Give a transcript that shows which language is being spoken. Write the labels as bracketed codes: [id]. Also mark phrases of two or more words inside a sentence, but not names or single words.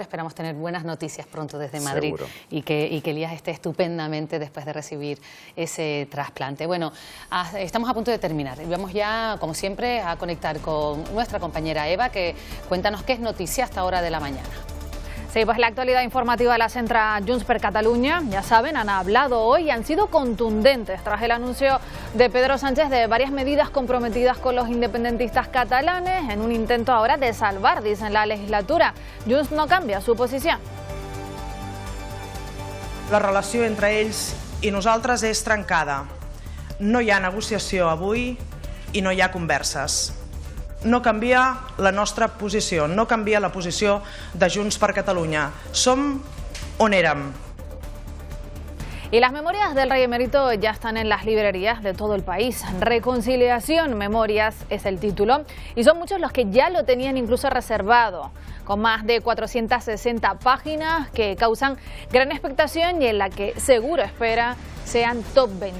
[es] Esperamos tener buenas noticias pronto desde Madrid. Seguro. Y que Elías esté estupendamente después de recibir ese trasplante. Bueno, estamos a punto de terminar. Y vamos ya, como siempre, a conectar con nuestra compañera Eva, que cuéntanos qué es noticia hasta hora de la mañana. Sí, pues la actualidad informativa de la Centra Junts per Catalunya, ya saben, han hablado hoy y han sido contundentes tras el anuncio de Pedro Sánchez de varias medidas comprometidas con los independentistas catalanes en un intento ahora de salvar, dicen, la legislatura. Junts no cambia su posició. [ca] La relació entre ells i nosaltres és trencada. No hi ha negociació avui i no hi ha converses. No canvia la nostra posició, no canvia la posició de Junts per Catalunya. Som on érem. [es] Y las memorias del rey emérito ya están en las librerías de todo el país. Reconciliación Memorias es el título y son muchos los que ya lo tenían incluso reservado, con más de 460 páginas que causan gran expectación y en la que seguro espera sean top venta.